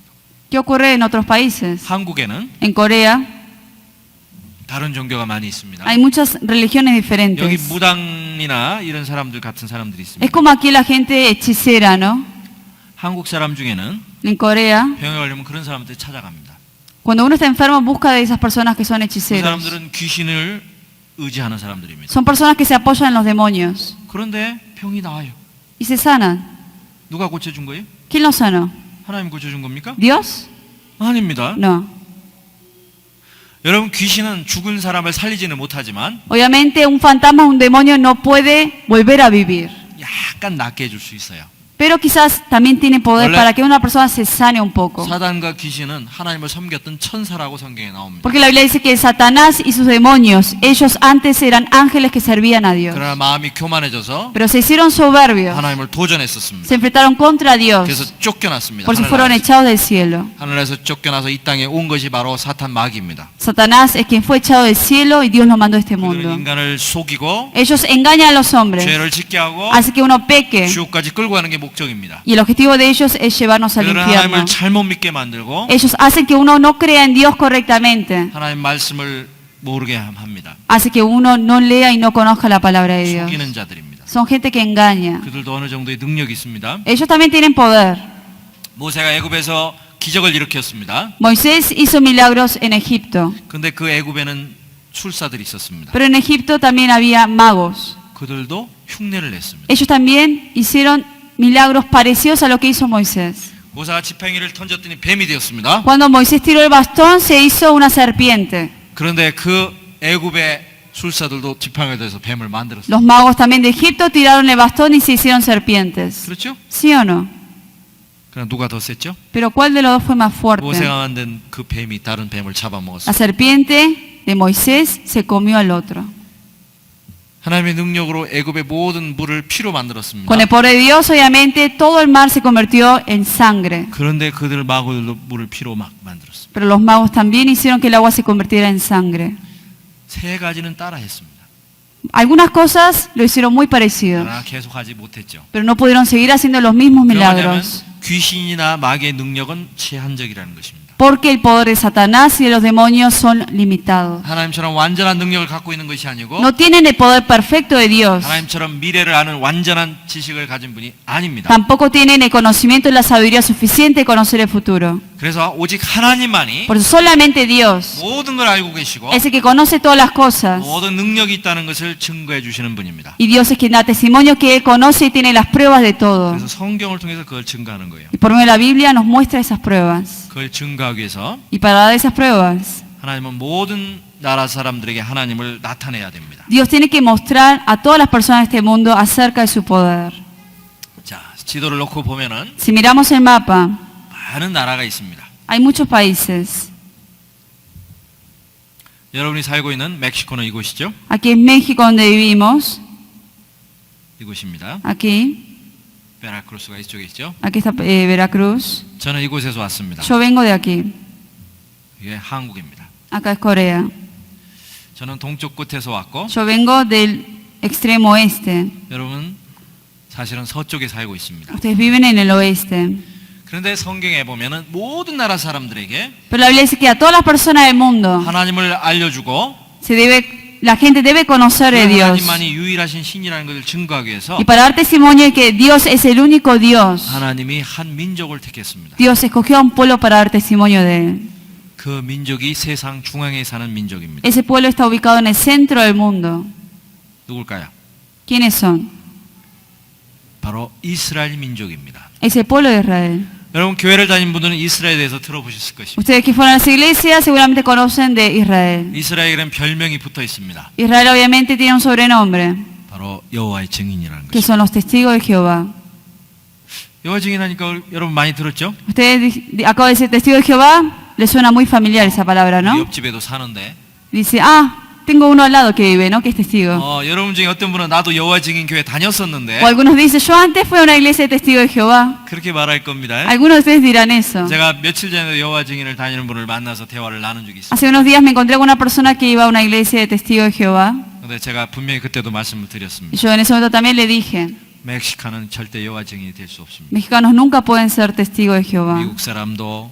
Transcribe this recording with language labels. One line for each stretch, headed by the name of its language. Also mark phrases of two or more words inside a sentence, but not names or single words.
Spanish: ¿Qué ocurre en otros países?
Korean: 한국에는
Spanish: En Corea
Korean: 다른 종교가 많이 있습니다.
Spanish: hay muchas religiones
Korean: 여기
Spanish: diferentes.
Korean: 무당이나 이런 사람들 같은 사람들이
Spanish: Es
Korean: 있습니다.
Spanish: como aquí la gente hechicera, ¿no?
Korean: 한국 사람 중에는
Spanish: En Corea,
Korean: 병에 걸리면 그런 사람들 찾아갑니다.
Spanish: cuando uno está enfermo busca de esas personas que son
Korean: 그
Spanish: hechiceros.
Korean: 사람들은 귀신을 의지하는 사람들입니다.
Spanish: Son personas que se apoyan en los demonios
Korean: 그런데 병이 나아요.
Spanish: y se sanan.
Korean: 누가 고쳐준 거예요?
Spanish: ¿Quién los sanó?
Korean: 하나님 고쳐준 겁니까?
Spanish: ¿Dios?
Korean: 아닙니다.
Spanish: No.
Korean: 여러분 귀신은 죽은 사람을 살리지는 못하지만
Spanish: Obviamente un fantasma, un demonio no puede volver a vivir.
Korean: 약간 낫게 해줄 수 있어요.
Spanish: Pero quizás también tiene poder Hola. para que una persona se sane un poco.
Korean: 사단과 귀신은 하나님을 섬겼던 천사라고 성경에 나옵니다.
Spanish: Porque la Biblia dice que Satanás y sus demonios, ellos antes eran ángeles que servían a Dios.
Korean: 그러나 마음이 교만해져서
Spanish: Pero se hicieron soberbios,
Korean: 하나님을 도전했었습니다.
Spanish: se enfrentaron contra Dios,
Korean: 그래서 쫓겨났습니다.
Spanish: por eso fueron
Korean: 하늘나라에서.
Spanish: echados del cielo.
Korean: 하늘에서 쫓겨나서 이 땅에 온 것이 바로 사탄 마귀입니다.
Spanish: Satanás es quien fue echado del cielo y Dios lo mandó a este
Korean: 그들은
Spanish: mundo.
Korean: 인간을 속이고
Spanish: Ellos engañan a los hombres,
Korean: 죄를 짓게 하고
Spanish: hace que uno peque.
Korean: 지옥까지 끌고 가는 게 목적입니다.
Spanish: Y el objetivo de ellos es llevarnos al
Korean: 그들은
Spanish: infierno.
Korean: 하나님을 잘못 믿게 만들고
Spanish: Ellos hacen que uno no crea en Dios correctamente.
Korean: 하나님 말씀을 모르게 합니다.
Spanish: Hace que uno no lea y no conozca la palabra de Dios.
Korean: 속이는 자들입니다.
Spanish: Son gente que engaña.
Korean: 그들도 어느 정도의 능력이 있습니다.
Spanish: Ellos también tienen poder.
Korean: 모세가 애굽에서 기적을 일으켰습니다.
Spanish: Moisés hizo milagros en Egipto.
Korean: 근데 그 애굽에는 술사들이 있었습니다.
Spanish: Pero en Egipto también había magos.
Korean: 그들도 흉내를 냈습니다.
Spanish: Ellos también hicieron milagros parecidos a lo que hizo Moisés.
Korean: 모세가 지팡이를 던졌더니 뱀이 되었습니다.
Spanish: Cuando Moisés tiró el bastón, se hizo una serpiente.
Korean: 그런데 그 애굽의 술사들도 지팡이를 대서 뱀을 만들었어요.
Spanish: Los magos también de Egipto tiraron el bastón y se hicieron serpientes.
Korean: 그렇죠?
Spanish: ¿Sí o no?
Korean: 그럼 누가 더 셌죠?
Spanish: Pero ¿cuál de los dos fue más fuerte?
Korean: 모세가 만든 그 뱀이 다른 뱀을 잡아먹었어요.
Spanish: La serpiente de Moisés se comió al otro.
Korean: 하나님의 능력으로 애굽의 모든 물을 피로 만들었습니다.
Spanish: Con el poder de Dios, obviamente, todo el mar se convirtió en sangre.
Korean: 그런데 그들 마구들도 물을 피로 막 만들었습니다.
Spanish: Pero los magos también hicieron que el agua se convirtiera en sangre.
Korean: 세 가지는 따라했습니다.
Spanish: Algunas cosas lo hicieron muy parecido,
Korean: 그러나 계속하지 못했죠.
Spanish: pero no pudieron seguir haciendo los mismos
Korean: 왜냐하면
Spanish: milagros.
Korean: 귀신이나 마귀의 능력은 제한적이라는 것입니다.
Spanish: Porque el poder de Satanás y de los demonios son limitados.
Korean: 하나님처럼 완전한 능력을 갖고 있는 것이 아니고
Spanish: No tienen el poder perfecto de Dios.
Korean: 하나님처럼 미래를 아는 완전한 지식을 가진 분이 아닙니다.
Spanish: Tampoco tienen el conocimiento y la sabiduría suficiente de conocer el futuro.
Korean: 그래서 오직 하나님만이
Spanish: Por eso solamente Dios
Korean: 모든 걸 알고 계시고
Spanish: es el que conoce todas las cosas.
Korean: 모든 능력이 있다는 것을 증거해 주시는 분입니다.
Spanish: Y Dios es quien da testimonio que Él conoce y tiene las pruebas de todo.
Korean: 그래서 성경을 통해서 그걸 증거하는 거예요.
Spanish: Y por medio de la Biblia nos muestra esas pruebas.
Korean: 그걸 증거하기 위해서
Spanish: Y para dar esas pruebas,
Korean: 하나님은 모든 나라 사람들에게 하나님을 나타내야 됩니다.
Spanish: Dios tiene que mostrar a todas las personas de este mundo acerca de su poder.
Korean: 자, 지도를 놓고 보면은
Spanish: Si miramos el mapa,
Korean: 많은 나라가 있습니다.
Spanish: hay muchos países.
Korean: 여러분이 살고 있는 멕시코는 이곳이죠?
Spanish: Aquí en México donde vivimos,
Korean: 이곳입니다.
Spanish: aquí
Korean: 베라크루스가 이쪽에 있죠?
Spanish: está Veracruz.
Korean: 저는 이곳에서 왔습니다.
Spanish: Yo vengo de aquí.
Korean: 이게 한국입니다.
Spanish: Acá es Corea.
Korean: 저는 동쪽 끝에서 왔고
Spanish: Yo vengo del extremo oeste.
Korean: 여러분 사실은 서쪽에 살고 있습니다.
Spanish: Ustedes viven en el oeste.
Korean: 그런데 성경에 보면은 모든 나라 사람들에게
Spanish: Pero la Biblia dice que a todas las personas del mundo
Korean: 하나님을 알려주고
Spanish: la gente debe conocer de Dios.
Korean: 하나님만이 유일하신 신이라는 것을 증거하기 위해서
Spanish: Y para dar testimonio de que Dios es el único Dios,
Korean: 하나님이 한 민족을 택했습니다.
Spanish: Dios escogió a un pueblo para dar testimonio de Él.
Korean: 그 민족이 세상 중앙에 사는 민족입니다.
Spanish: Ese pueblo está ubicado en el centro del mundo.
Korean: 누굴까요?
Spanish: ¿Quiénes son?
Korean: 바로 이스라엘 민족입니다.
Spanish: Es el pueblo de Israel.
Korean: 여러분 교회를 다닌 분들은 이스라엘에 대해서 들어보셨을 것입니다.
Spanish: Ustedes que fueron a esa iglesia seguramente conocen de Israel.
Korean: 이스라엘에는 별명이 붙어 있습니다.
Spanish: Israel obviamente tiene un sobrenombre,
Korean: 바로 여호와의 증인이라는
Spanish: que
Korean: 것입니다.
Spanish: son los testigos de Jehová.
Korean: 여호와 증인하니까 여러분 많이 들었죠?
Spanish: Ustedes acabo de decir testigo de Jehová, les suena muy familiar esa palabra,
Korean: 우리
Spanish: ¿no?
Korean: 옆집에도 사는데
Spanish: Dice, tengo uno al lado que vive, ¿no? Que es testigo.
Korean: 여러분 중에 어떤 분은 나도 여호와 증인 교회 다녔었는데
Spanish: O algunos dicen, yo antes fui a una iglesia de testigos de Jehová.
Korean: 그렇게 말할 겁니다.
Spanish: Algunos de ustedes dirán eso.
Korean: 제가 며칠 전에 여호와 증인을 다니는 분을 만나서 대화를 나눈 적이 있습니다.
Spanish: Hace unos días me encontré con una persona que iba a una iglesia de testigos de Jehová.
Korean: 근데 제가 분명히 그때도 말씀을
Spanish: Y
Korean: 드렸습니다.
Spanish: yo en ese momento también le dije,
Korean: 멕시카는 절대 여호와 증인이 될 수 없습니다.
Spanish: mexicanos nunca pueden ser testigos de Jehová.
Korean: 미국 사람도